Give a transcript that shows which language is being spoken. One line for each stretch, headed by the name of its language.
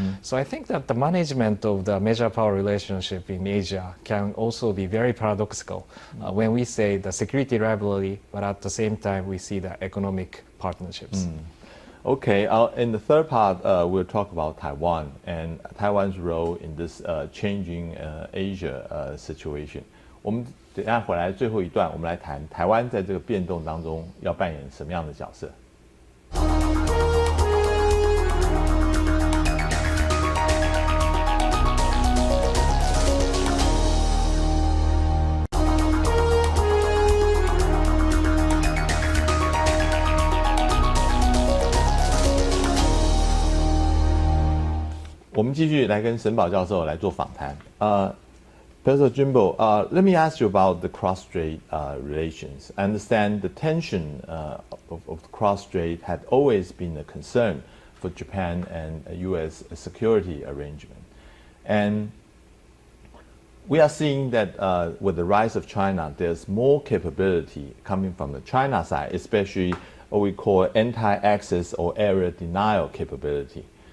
English: So I think that the management of the major power relationship in Asia can also be very paradoxical when we say the security rivalry, but at the same time we see the economic partnerships. Okay, in the third part, we'll talk about Taiwan and Taiwan's role in this changing Asia situation.
Chinese: 我们等一下回来最后一段，我们来谈台湾在这个变动当中要扮演什么样的角色。我们继续来跟沈宝教授来做访谈。
English: Professor Jimbo, let me ask you about the cross-strait relations. I understand the tension of the cross-strait had always been a concern for Japan and U.S. security arrangement. And we are seeing that with the rise of China, there's more capability coming from the China side, especially what we call anti-access or area denial capability.